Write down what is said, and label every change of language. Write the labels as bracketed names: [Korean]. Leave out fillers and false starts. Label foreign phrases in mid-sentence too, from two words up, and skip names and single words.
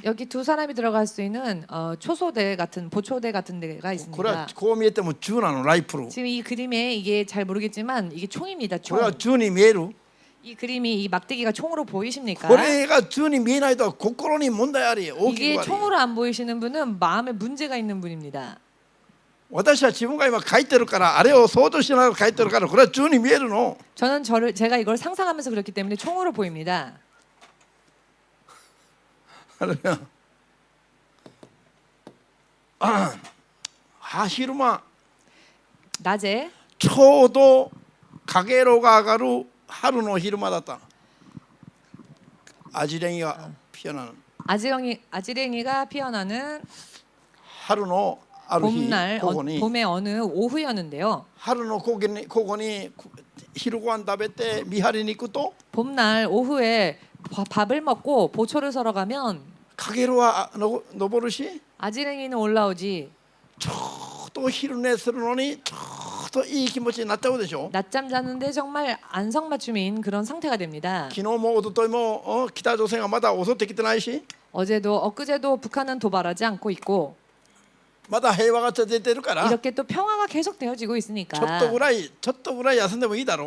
[Korean] 여기 두 사람이 들어갈 수 있는 초소대 같은 보초대 같은 데가 [Japanese] これは [Korean] 있습니다. [Japanese] こう見えても銃なの、ライフル。 [Korean] 지금 이 그림에 이게 잘 모르겠지만 이게 총입니다. [Japanese] これは [Korean] 총. [Japanese] 銃に見える。 [Korean] 이 그림이 이 막대기가 총으로 보이십니까? [Japanese] これが銃に見えないと心に問題あり、大き [Korean] 이게 [Japanese] くあり。 [Korean] 총으로 안 보이시는 분은 마음에 문제가 있는 분입니다. [Japanese] 私は自分が今書いてるから、あれを想像しながら書いてるから、これは銃に見えるの。 [Korean] 저는 제가 이걸 상상하면서 그렇기 때문에 총으로 보입니다. [Japanese] あれが昼間 [Korean] 낮에 [Japanese] ちょうどかげろうが上がる春の昼間だった。 [Korean] 아지랭이가 피어나, 아지랭이가 피어나는 [Japanese] 春のある日、 [Korean] 봄날 [Japanese] ここに [Korean] 봄의 어느 오후였는데요. [Japanese] 春のここに昼ご飯食べて見張りに行くと [Korean] 봄날 오후에 밥을 먹고 보초를 서러 가면 [Japanese] かげろうは登るし、 [Korean] 아지랭이는 올라오지. [Japanese] ちょうど昼寝するのにちょうどいい気持ちになっちゃうでしょ。 [Korean] 낮잠 자는데 정말 안성맞춤인 그런 상태가 됩니다. [Japanese] 昨日も一昨日も北朝鮮がまだ襲ってきてないし、 [Korean] 어제도 엊그제도 북한은 도발하지 않고 있고 [Japanese] まだ平和が続いてるから、 [Korean] 이렇게 또 평화가 계속 되어지고 [Japanese] ちょっ [Korean] 있으니까 [Japanese] とぐらい休んでもいいだろう。